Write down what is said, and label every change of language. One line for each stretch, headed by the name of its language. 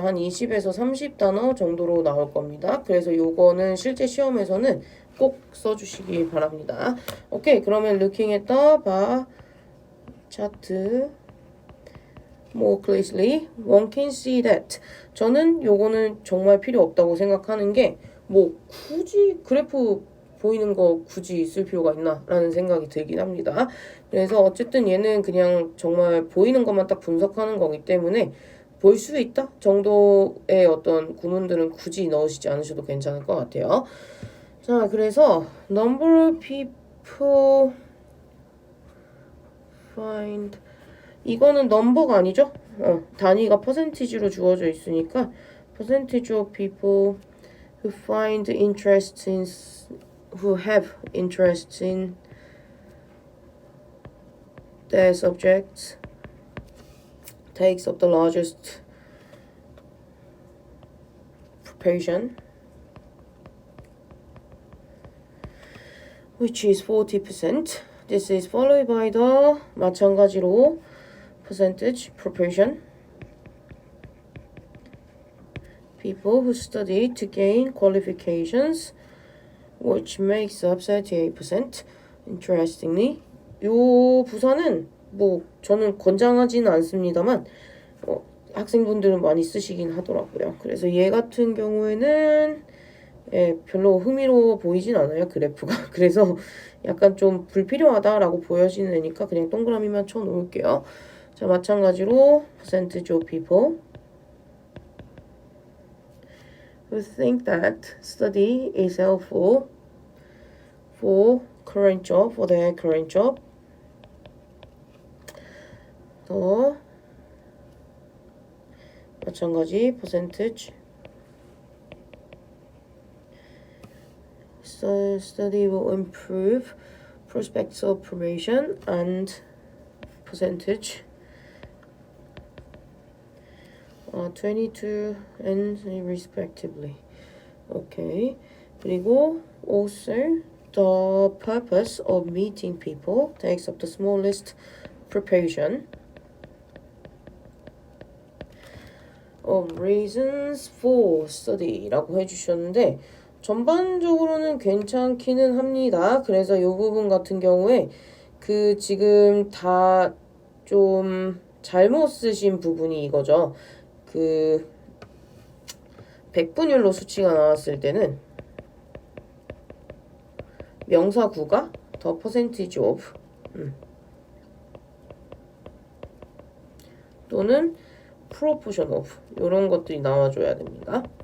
Korean: 한 20에서 30단어 정도로 나올 겁니다. 그래서 요거는 실제 시험에서는 꼭 써주시기 바랍니다. 오케이, 그러면
English: looking at the bar chart more closely, one can see that.
Korean: 저는 요거는 정말 필요 없다고 생각하는 게, 뭐 굳이 그래프 보이는 거 굳이 있을 필요가 있나 라는 생각이 들긴 합니다. 그래서 어쨌든 얘는 그냥 정말 보이는 것만 딱 분석하는 거기 때문에 볼 수 있다 정도의 어떤 구문들은 굳이 넣으시지 않으셔도 괜찮을 것 같아요. 자, 그래서
English: number of people find,
Korean: 이거는 넘버가 아니죠? 단위가 퍼센티지로 주어져 있으니까
English: percentage of people who find interest in, who have interest in their subjects takes up the largest proportion which is 40%. This is followed by the
Korean: 마찬가지로
English: percentage, proportion. People who study to gain qualifications, which makes up 38%. Interestingly,
Korean: 요 부사는 뭐 저는 권장하지는 않습니다만 학생분들은 많이 쓰시긴 하더라고요. 그래서 얘 같은 경우에는 별로 흥미로워 보이진 않아요, 그래프가. 그래서 약간 좀 불필요하다라고 보여지는 애니까 그냥 동그라미만 쳐 놓을게요. 자, 마찬가지로
English: percentage of people who think that study is helpful for current job, for their current job.
Korean: 더 마찬가지
English: percentage study will improve prospects of promotion and percentage 22 and respectively. Okay.
Korean: 그리고
English: also the purpose of meeting people takes up the smallest proportion of reasons for study
Korean: 라고 해주셨는데 전반적으로는 괜찮기는 합니다. 그래서 이 부분 같은 경우에 그 지금 다 좀 잘못 쓰신 부분이 이거죠. 그 백분율로 수치가 나왔을 때는 명사구가
English: the percentage of
Korean: 또는 proportion of 이런 것들이 나와줘야 됩니다.